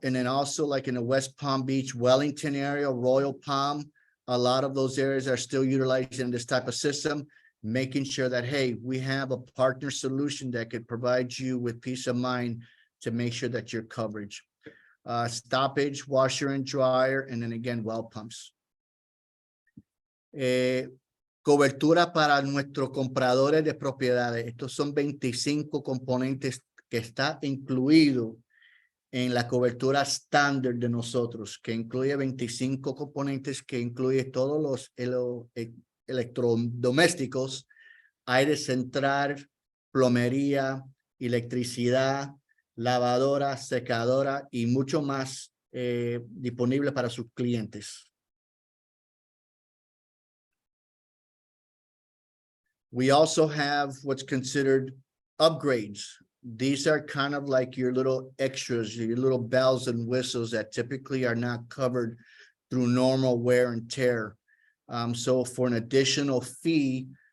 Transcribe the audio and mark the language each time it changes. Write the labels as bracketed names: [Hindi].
[English] And then also like in the West Palm Beach, Wellington area, Royal Palm, a lot of those areas are still utilizing this type of system, making sure that, hey, we have a partner solution that could provide you with peace of mind to make sure that your coverage. Stoppage, washer and dryer, and then again, well pumps. [Spanish] Cobertura para nuestros compradores de propiedades. Estos son 25 componentes que está incluido en la cobertura estándar de nosotros, que incluye 25 componentes, que incluye todos los electrodomésticos, aire central, plomería, electricidad, lavadora, secadora y mucho más disponible para sus clientes. [English] We also have what's considered upgrades. These are kind of like your little extras, your little bells and whistles that typically are not covered through normal wear and tear. So for an additional fee,